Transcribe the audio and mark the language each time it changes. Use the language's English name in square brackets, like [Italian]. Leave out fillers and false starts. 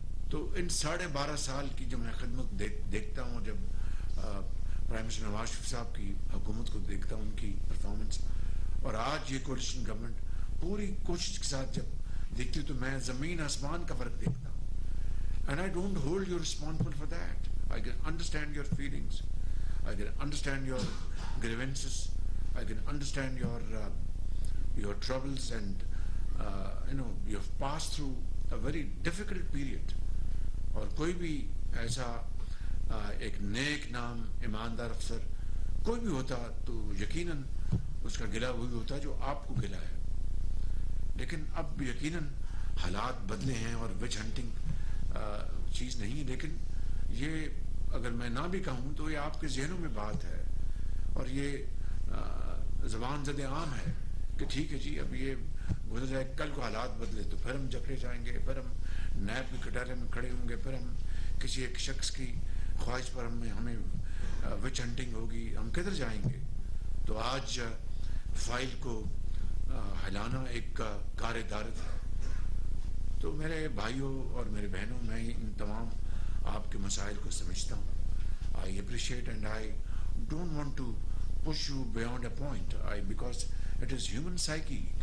[Urdu] تو ان 12.5 سال کی جو میں خدمت دیکھتا ہوں, جب پرائم منسٹر نواز شریف صاحب کی حکومت کو دیکھتا ہوں, ان کی پرفارمنس, اور آج یہ کولیشن گورنمنٹ پوری کوشش کے ساتھ جب دیکھتی ہوں تو میں زمین آسمان کا فرق دیکھتا ہوں. [English] And I don't hold you responsible for that. I can understand your feelings. I can understand your grievances. I can understand your troubles, and you have passed through a very difficult period. [Urdu] اور کوئی بھی ایسا ایک نیک نام ایماندار افسر کوئی بھی ہوتا تو یقیناً اس کا گلہ وہی ہوتا جو آپ کو گلہ ہے. لیکن اب یقیناً حالات بدلے ہیں اور وچ ہنٹنگ چیز نہیں ہے. لیکن یہ اگر میں نہ بھی کہوں تو یہ آپ کے ذہنوں میں بات ہے اور یہ زبان زد عام ہے کہ ٹھیک ہے جی اب یہ گزر جائے, کل کو حالات بدلے تو پھر ہم جکڑے جائیں گے, پھر ہم نیب کے کٹارے میں کھڑے ہوں گے, پھر ہم کسی ایک شخص کی خواہش پر ہمیں وچ ہنٹنگ ہوگی, ہم کدھر جائیں گے. تو آج فائل کو ہلانا ایک کار دارت ہے. تو میرے بھائیوں اور میرے بہنوں, میں ان تمام آپ کے مسائل کو سمجھتا ہوں. [English] I appreciate and I don't want to push you beyond a point because it is human psyche.